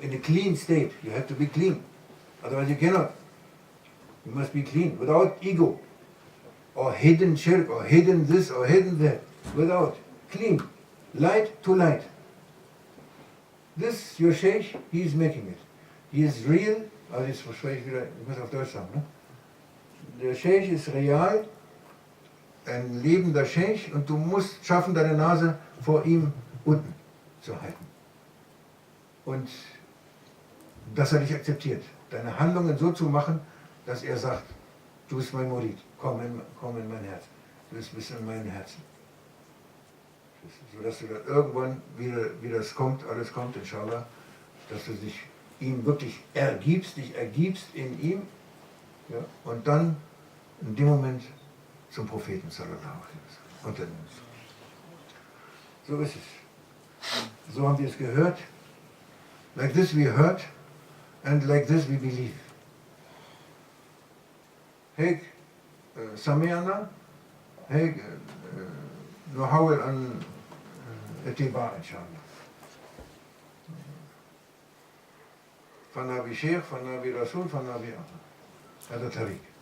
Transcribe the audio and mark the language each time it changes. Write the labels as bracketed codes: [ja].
[en] In a clean state, you have to be clean. Otherwise you cannot. You must be clean, without ego, or hidden shirk, or hidden this, or hidden that. Without. Clean. Light to light. This, your Sheikh, he is making it. He is real, [de] also jetzt spreche ich wieder, ich muss auf Deutsch sagen, ne? Der Sheikh ist real, ein lebender Sheikh, und du musst schaffen, deine Nase vor ihm unten zu halten. Und dass er dich akzeptiert. Deine Handlungen so zu machen, dass er sagt, du bist mein Murid, komm in mein Herz. Du bist in meinem Herzen. Sodass du dann irgendwann, wie das kommt, alles kommt, inshallah, dass du dich ihm wirklich dich ergibst in ihm, ja, und dann in dem Moment zum Propheten sallallahu alaihi wasallam. Und dann so ist es. So haben wir es gehört. [en] Like this we heard and like this we believe. [ar] هيك سمعنا هيك نحاول أن اتباع إن شاء الله. فنا بشيخ فنا برسول فنا بأمر. هذا طريق.